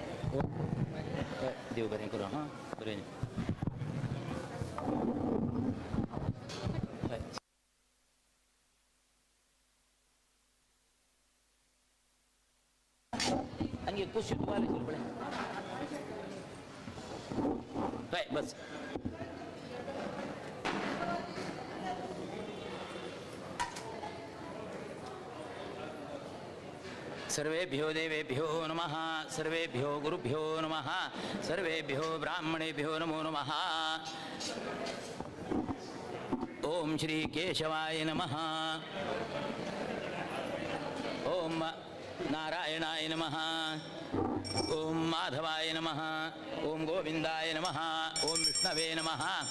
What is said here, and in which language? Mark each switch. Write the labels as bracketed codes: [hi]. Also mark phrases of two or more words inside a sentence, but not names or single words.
[sa] देव बरें करूं हां बरें हंगे कुछ वाले चल पड़े बस सर्वेभ्यो देवेभ्यो नमः सर्वेभ्यो गुरुभ्यो नमः सर्वेभ्यो ब्राह्मणेभ्यो नमो नमः ओम श्री केशवाय नमः ओम नारायणाय नमः ओम माधवाय नमः ओम गोविंदाय नमः ओम विष्णवे नमः